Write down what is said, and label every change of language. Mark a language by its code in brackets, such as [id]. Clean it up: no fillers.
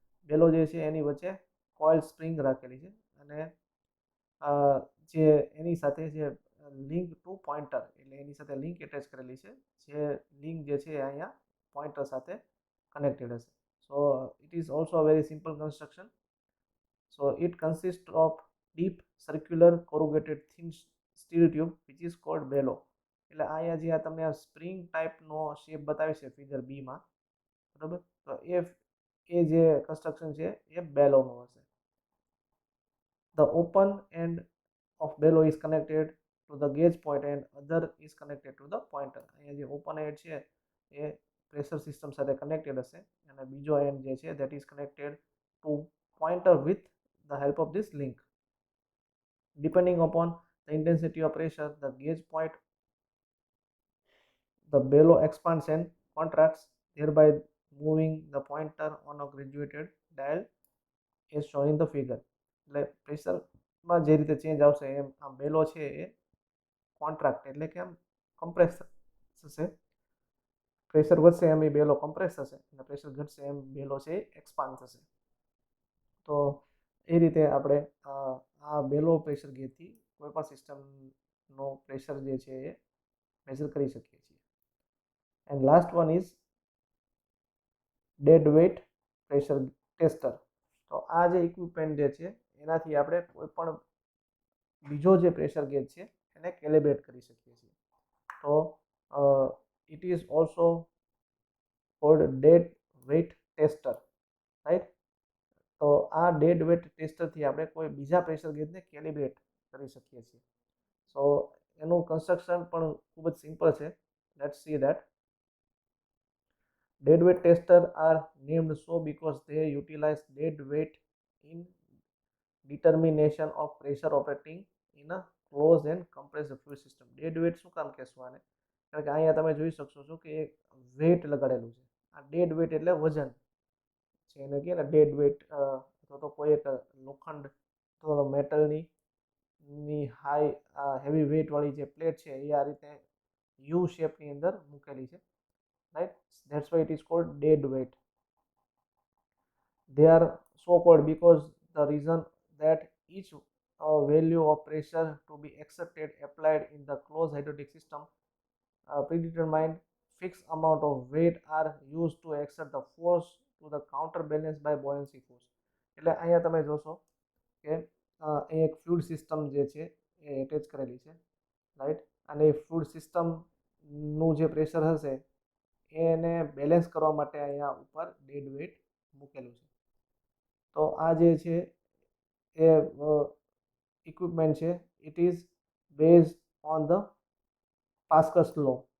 [gu] Bellow જે છે એની વચ્ચે કોઇલ સ્પ્રિંગ રાખેલી છે અને જે એની સાથે જે લિંક ટુ પોઈન્ટર એટલે એની સાથે લિંક એટેચ કરેલી છે જે લિંક જે છે અહીંયા પોઈન્ટર સાથે કનેક્ટેડ હશે. [en] So it is also a very simple construction. So it consists of deep circular corrugated thin steel tube which is called bellow. [gu] એટલે અહીંયા જે આ તમને આ સ્પ્રિંગ ટાઈપનો શેપ બતાવે છે ફિગર બીમાં, બરાબર, તો એ જે કન્સ્ટ્રક્શન છે એ બેલોનું હશે. [en] The open end of bellow is connected to the gauge point and other is connected to the pointer. [gu] અહીંયા જે ઓપન એન્ડ છે એ પ્રેશર સિસ્ટમ સાથે કનેક્ટેડ હશે અને બીજો એન્ડ જે છે [en] that is connected to pointer with the help of this link. Depending upon the intensity of pressure, the gauge point, the bellow expands and contracts, thereby moving the pointer on a graduated dial as shown in the figure. [gu] એટલે પ્રેશરમાં જે રીતે change આવશે એમ આ bellow છે એ contract એટલે કે આમ compress થશે. પ્રેશર વધશે એમ એ બેલો કમ્પ્રેસ થશે અને પ્રેશર ઘટશે એમ બેલો છે એ એક્સપાન્ડ થશે. તો એ રીતે આપણે આ બેલો પ્રેશર ગેજથી કોઈ પણ સિસ્ટમનો પ્રેશર જે છે એ મેઝર કરી શકીએ છીએ. [en] And last one is dead weight pressure tester. [gu] તો આ જે ઇક્વિપમેન્ટ જે છે એનાથી આપણે કોઈ પણ બીજો જે પ્રેશર ગેજ છે એને કેલિબ્રેટ કરી શકીએ છીએ. [en] તો it is also called dead weight tester, right. [gu] તો આ ડેડ વેટ ટેસ્ટરથી આપણે કોઈ બીજા પ્રેશર ગેજને કેલિબ્રેટ કરી શકીએ છીએ. સો એનું કન્સ્ટ્રક્શન પણ ખૂબ જ સિમ્પલ છે. [en] Let's see that. Dead weight tester are named so because they utilize dead weight in determination of pressure operating in a closed and compressed fluid system. [gu] Dead weight શું કામ કહેશું આને? કારણ કે અહીંયા તમે જોઈ શકશો છો કે એક વેટ લગાડેલું છે. આ ડેડ વેટ એટલે વજન છે એને કહે ને ડેડ વેટ, અથવા તો કોઈ એક લોખંડ અથવા મેટલની હાઈ હેવી વેટવાળી જે પ્લેટ છે એ આ રીતે યુ શેપની અંદર મૂકેલી છે, right. [en] That's why it is called dead weight. They are so called because the reason that each value of pressure to be accepted applied in the closed hydraulic system predetermined fixed amount of weight are used to exert the force to the counterbalance by buoyancy force. [gu] એટલે અહીંયા તમે જોશો કે અહીં એક fluid system જે છે એ attach કરેલી છે, રાઈટ, અને એ ફ્લુઇડ સિસ્ટમનું જે પ્રેશર હશે એને બેલેન્સ કરવા માટે અહીંયા ઉપર ડેડ વેઇટ મૂકેલું છે. તો આ જે છે એ ઇક્વિપમેન્ટ છે [en] It is based on the Pascal's law.